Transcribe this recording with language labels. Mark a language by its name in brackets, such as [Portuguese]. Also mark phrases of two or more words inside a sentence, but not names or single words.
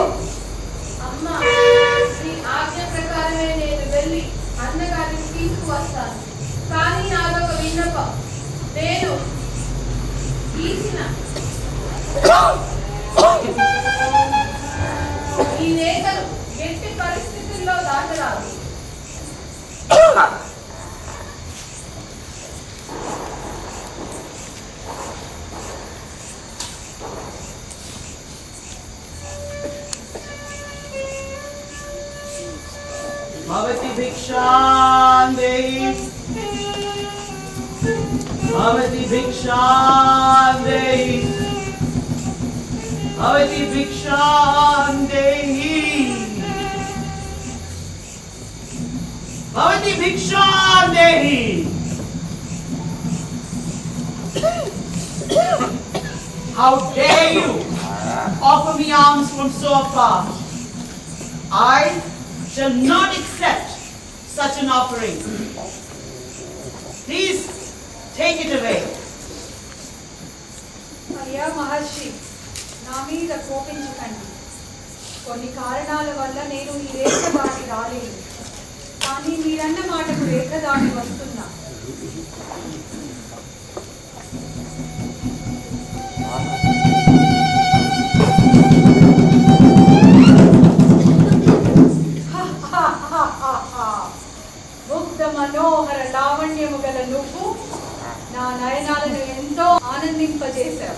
[Telugu] అమ్మా, నీ ఆజ్ఞ ప్రకారమే నేను వెళ్ళి అన్నగారిని తీసుకువస్తాను. కానీ నాదొక విన్నపం. నేను తీసిన ఈ రేఖలు ఎట్టి పరిస్థితుల్లో దాటరాదు. [Sanskrit] भवति भिक्षां देहि. भवति भिक्षां देहि. भवति भिक्षां देहि. भवति भिक्षां देहि. [English] How dare you offer me alms from so far? I shall not accept such an offering. Please take it away. [Telugu] అయ్యా మహర్షి, నా మీద కోపించకండి. కొన్ని కారణాల వల్ల నేను ఈ రేఖ దాటి రాలేదు. కానీ మీరన్న మాటకు రేఖ దాటి వస్తున్నా. ముగ్ధ మనోహర లావణ్యము గల నువ్వు నా నయనాలను ఎంతో ఆనందింపజేశావు.